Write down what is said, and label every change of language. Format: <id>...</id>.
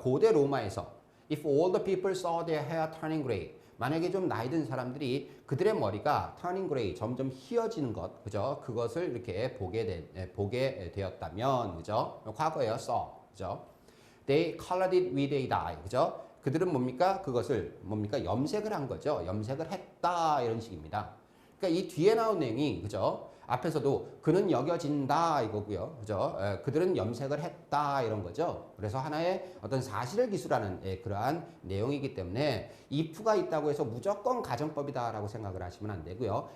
<ko>고대 로마에서</ko> <en>if all the people saw their hair turning gray,</en> <ko>만약에 좀 나이 든 사람들이 그들의 머리가</ko> <en>turning gray,</en> <ko>점점 희어지는 것, 그죠? 그것을 이렇게 보게 되었다면, 그죠? 과거에요, saw, 그죠?</ko> <en>They colored it with a dye,</en> <ko>그죠? 그들은 뭡니까? 그것을 뭡니까? 염색을 한 거죠. 염색을 했다, 이런 식입니다. 그러니까 이 뒤에 나온 내용이, 그죠? 앞에서도 그는 여겨진다 이거고요. 그죠? 그들은 염색을 했다 이런 거죠. 그래서 하나의 어떤 사실을 기술하는 그러한 내용이기 때문에 if가 있다고 해서 무조건 가정법이다라고 생각을 하시면 안 되고요.</ko>